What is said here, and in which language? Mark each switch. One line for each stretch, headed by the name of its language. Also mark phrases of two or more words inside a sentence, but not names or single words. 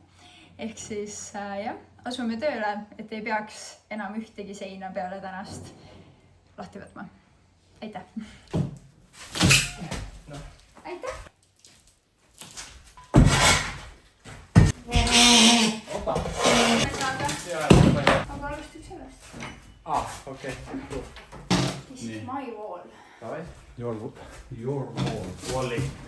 Estonian: Ehk siis jah, asume tööle, et ei peaks enam ühtegi seina peale tänast lahti võtma. Aitäh! Aitäh! Opa! Aga alustaks sellest. Okei.
English: This is my wall. Your wall.
Estonian: Walli.